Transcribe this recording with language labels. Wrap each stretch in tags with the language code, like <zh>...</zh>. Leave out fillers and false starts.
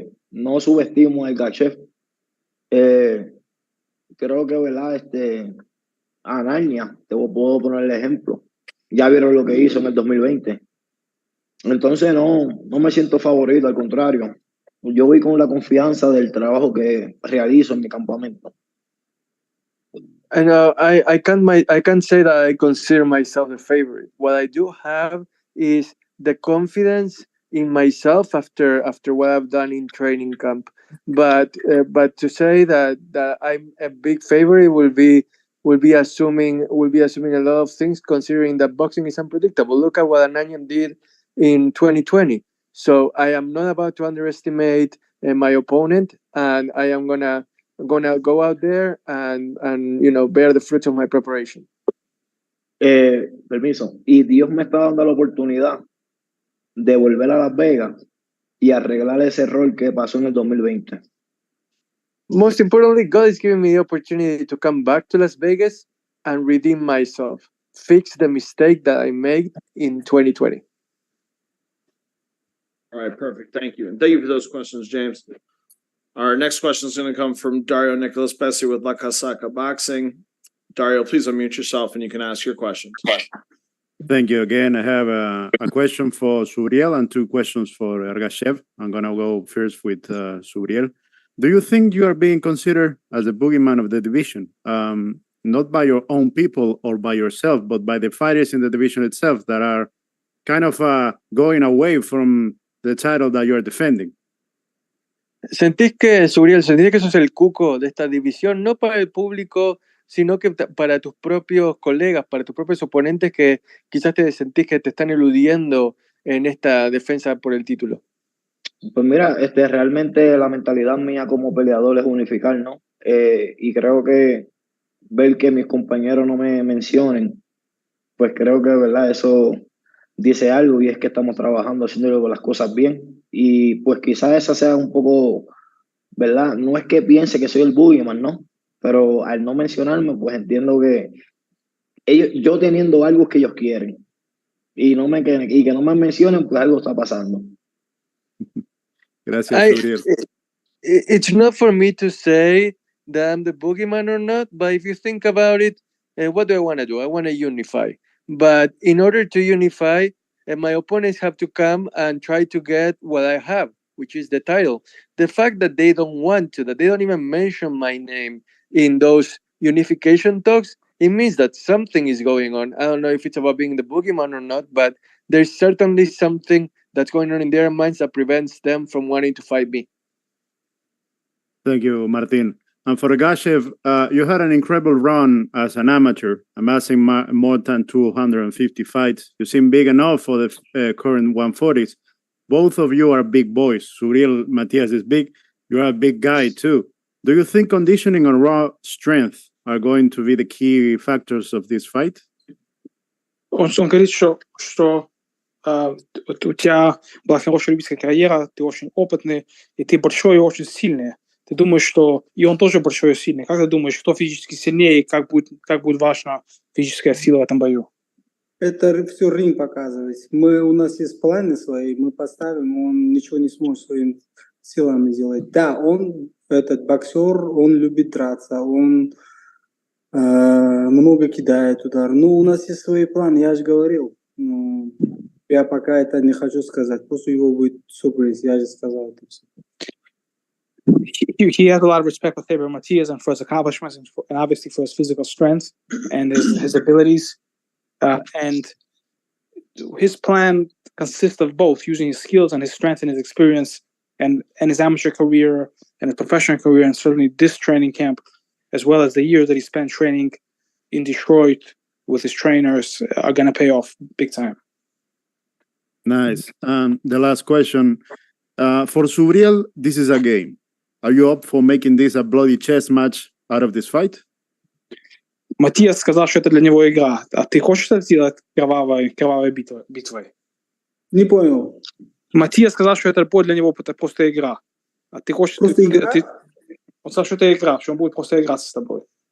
<es>No subestimo a Ergashev. Creo que, ¿verdad? A Narnia, te puedo poner el ejemplo. Ya vieron lo que hizo en el 2020. Entonces no me siento favorito, al contrario. yo voy con la confianza del trabajo que realizo en mi campamento.</es> <en>And I can't say that I consider myself the favorite. What I do have is the confidence in myself after what I've done in training camp. But to say that I'm a big favorite will be assuming a lot of things, considering that boxing is unpredictable. Look at what Ananiam did in 2020. So I am not about to underestimate my opponent, and I am gonna go out there and bear the fruits of my preparation.</en> <es>Permiso. Y Dios me está dando la oportunidad de volver a Las Vegas y arreglar ese error que pasó en el 2020.</es> <en>Most importantly, God is giving me the opportunity to come back to Las Vegas and redeem myself, fix the mistake that I made in 2020. All right, perfect. Thank you. And thank you for those questions, James. Our next question is going to come from Dario Nicholas Bessie with La Casaca Boxing. Dario, please unmute yourself and you can ask your questions. Thank you again. I have a question for Subriel and two questions for Ergashev. I'm going to go first with Subriel. Do you think you are being considered as a boogeyman of the division? Not by your own people or by yourself, but by the fighters in the division itself that are kind of going away from the title that you are defending?</en> <es>¿Sentís que sos el cuco de esta división, no para el público, sino que para tus propios colegas, para tus propios oponentes que quizás te sentís que te están eludiendo en esta defensa por el título? Pues mira, realmente la mentalidad mía como peleador es unificar, ¿no? Y creo que ver que mis compañeros no me mencionen, pues creo que, ¿verdad? Eso dice algo, y es que estamos trabajando, haciendo las cosas bien. Y pues quizás esa sea un poco, ¿verdad? No es que piense que soy el boogeyman, ¿no? Pero al no mencionarme, pues entiendo que yo teniendo algo que ellos quieren y que no me mencionen, pues algo está pasando. Gracias, Subriel.</es> <en>It's not for me to say that I'm the boogeyman or not, but if you think about it, what do I want to do? I want to unify. But in order to unify, my opponents have to come and try to get what I have, which is the title. The fact that they don't want to, that they don't even mention my name in those unification talks, it means that something is going on. I don't know if it's about being the boogeyman or not, but there's certainly something that's going on in their minds that prevents them from wanting to fight me. Thank you, Martin. And for Ergashev, you had an incredible run as an amateur, amassing more than 250 fights. You seem big enough for the current 140s. Both of you are big boys. Subriel Matias is big. You are a big guy, too. Do you think conditioning and raw strength are going to be the key factors of this fight?</en> <ru>Он говорит, что у тебя была хорошая любительская карьера, ты очень опытный, и ты большой и очень сильный. Ты думаешь, что и он тоже большой и сильный. Как ты думаешь, кто физически сильнее, и как будет важна физическая сила в этом бою? Это все ринг показывает. У нас есть планы свои, мы поставим, он ничего не сможет своими силами делать. Да, он, этот боксер, он любит драться, он много кидает удар. Ну, у нас есть свои планы, я же говорил. Ну, я пока это не хочу сказать. После его будет сюрприз, я же сказал это все.</ru> <en>He has a lot of respect for Subriel Matias and for his accomplishments and obviously for his physical strength and his abilities. And his plan consists of both using his skills and his strength and his experience and his amateur career and his professional career, and certainly this training camp, as well as the years that he spent training in Detroit with his trainers, are going to pay off big time. Nice. The last question. For Subriel, this is a game. Are you up for making this a bloody chess match out of this fight?</en> <ru>Матиас сказал, что это для него игра. А ты хочешь это сделать кровавой битвой? Не понял. Матиас сказал, что это будет для него просто игра. А ты хочешь... Просто игра? Он сказал, что это игра, что он будет просто играться с тобой.</ru>